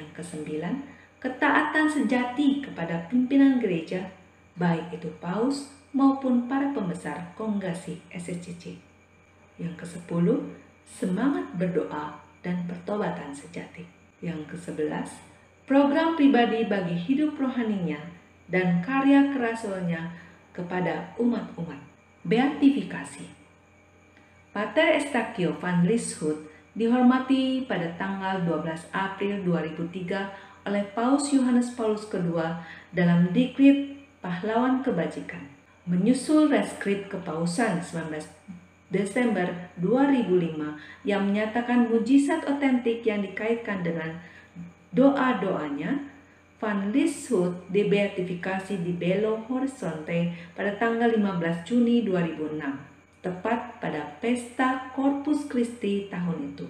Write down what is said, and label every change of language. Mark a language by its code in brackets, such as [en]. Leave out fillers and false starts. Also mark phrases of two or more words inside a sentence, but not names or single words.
[id] Yang kesembilan, ketaatan sejati kepada pimpinan gereja, baik itu paus maupun para pembesar kongregasi SSCC. Yang kesepuluh, semangat berdoa dan pertobatan sejati. Yang ke-11, program pribadi bagi hidup rohaninya dan karya kerasulannya kepada umat-umat. Beatifikasi. Pater Estacio van Lieshout dihormati pada tanggal 12 April 2003 oleh Paus Yohanes Paulus II dalam Dekrit Pahlawan Kebajikan. Menyusul Reskrip Kepausan 19 Desember 2005 yang menyatakan mujizat otentik yang dikaitkan dengan doa-doanya, Van Lieshout dibeatifikasi di Belo Horizonte pada tanggal 15 Juni 2006, tepat pada pesta Corpus Christi tahun itu.